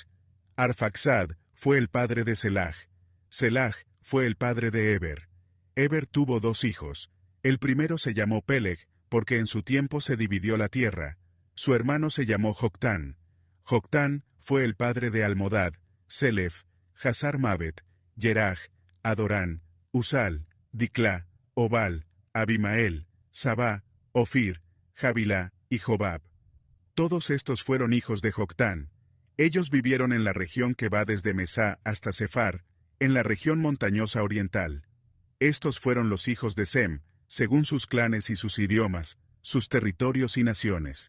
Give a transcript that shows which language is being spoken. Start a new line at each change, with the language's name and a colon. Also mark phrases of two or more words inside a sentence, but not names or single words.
Spanish: Arfaxad fue el padre de Selah. Selah fue el padre de Eber. Eber tuvo dos hijos. El primero se llamó Peleg, porque en su tiempo se dividió la tierra. Su hermano se llamó Joctán. Joctán fue el padre de Almodad, Selef, Hazar Mabet, Yeraj, Adorán, Usal, Diclá, Obal, Abimael, Sabá, Ofir, Jabilá y Jobab. Todos estos fueron hijos de Joctán. Ellos vivieron en la región que va desde Mesá hasta Sefar, en la región montañosa oriental. Estos fueron los hijos de Sem, según sus clanes y sus idiomas, sus territorios y naciones.